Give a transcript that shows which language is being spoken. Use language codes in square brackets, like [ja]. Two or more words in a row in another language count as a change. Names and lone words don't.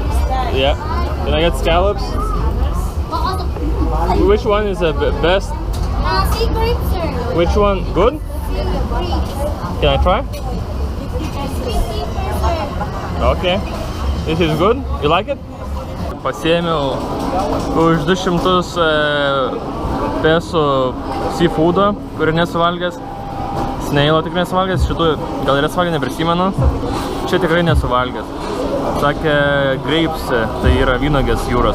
[en] Yeah. Can I get scallops? Which one is the best? Sea grapes, sir. Which one? Good? Sea grapes. Can I try? Sweet sir. Okay. This is good. You like it? [lt] Pasiėmiau už 200 pesų seafoodą, kurį nesuvalgęs. Snailo tikrai nesuvalgęs, šitų gal ir esuvalgę neprisimenu. Čia tikrai nesuvalgęs. Sakė, grapes, tai yra vynogės jūros.